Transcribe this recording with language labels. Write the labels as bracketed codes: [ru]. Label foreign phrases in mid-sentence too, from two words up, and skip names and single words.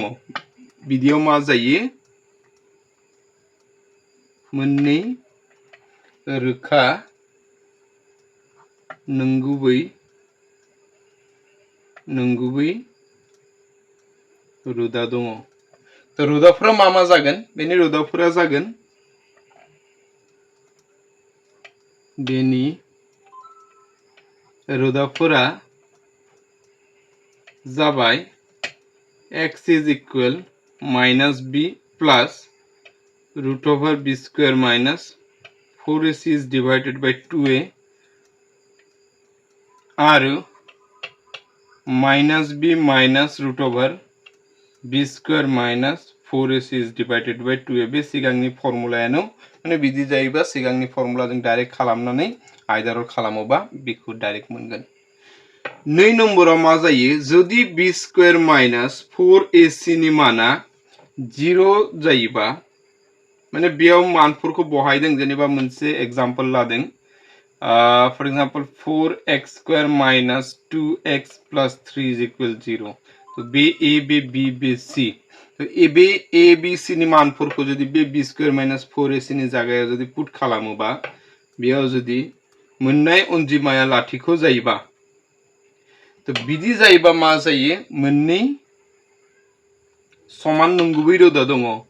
[brx] बिदियाव मा जायो मोननै रोखा नंगुबै रोदा दङ। तो रोदाफोरा मा जागोन बेनि रोदाफोरा जागोन जाबाय [en] x is equal minus b plus √b² minus 4ac is divided by 2a [brx] आरो [en] minus b minus √b² minus 4ac is divided by 2a [brx] बे सिगांनि फर्मुलायानो माने बिदि जायोबा सिगांनि फर्मुला जों डाइरेक्ट खालामनानै आयदाराव खालामोबा बेखौ डाइरेक्ट मोनगोन। 2 नम्बराव मा जायो जुदि [en] b² minus 4ac [brx] नि माना 0 जायोबा माने बेयाव मानफोरखौ बहायदों जेनेबा मोनसे एग्जांपल लादों [en] for example 4x² minus 2x plus 3 is equal 0 [brx] तो बे a बे b बे c तो बे a b c नि मानफोरखौ जुदि बे [en] b² minus 4ac [brx] नि जायगायाव जुदि पुट खालामोबा बेयाव जुदि मोननाय अनजिमाया लाथिख' जायोबा तो बिदि जायोबा मा जायो मोननै समान नंगुबै रोदा दङ।